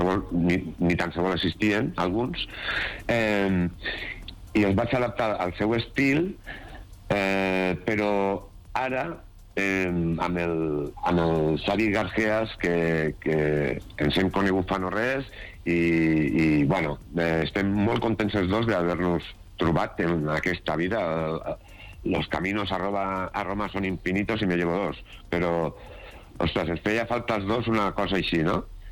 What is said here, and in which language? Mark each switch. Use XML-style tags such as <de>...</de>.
<ca>ni tan sols existien alguns, i els vaig adaptar al seu estil, però ara amb el Xavi Garcias, que ens hem conegut fa no res, i bueno, estem molt contents els dos d'haver-nos trobat en aquesta vida.</ca> <es>Los caminos a Roma son infinitos y me llevo dos.</es> <ca>Però, ostres, es feia falta els dos una cosa així, no?</ca>